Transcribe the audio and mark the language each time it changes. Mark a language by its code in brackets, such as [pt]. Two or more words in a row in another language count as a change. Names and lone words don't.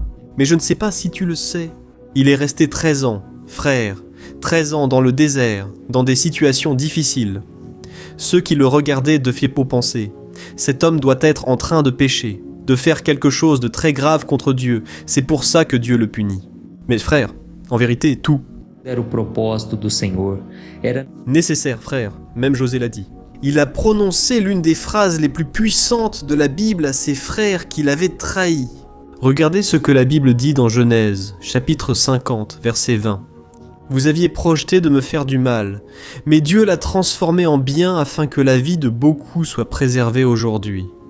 [fr] Mais je ne sais pas si tu le sais. Il est resté 13 ans, frère, 13 ans dans le désert, dans des situations difficiles. Ceux qui le regardaient devaient penser, cet homme doit être en train de pécher, de faire quelque chose de très grave contre Dieu, c'est pour ça que Dieu le punit. Mais frère, en vérité, tout. [pt] Era o propósito do Senhor. Era [fr] Nécessaire, frère, même José l'a dit. Il a prononcé l'une des phrases les plus puissantes de la Bible à ses frères qu'il avait trahis. Regardez ce que la Bible dit dans Genèse, chapitre 50, verset 20. Vous aviez projeté de me faire du mal, mais Dieu l'a transformé en bien afin que la vie de beaucoup soit préservée aujourd'hui.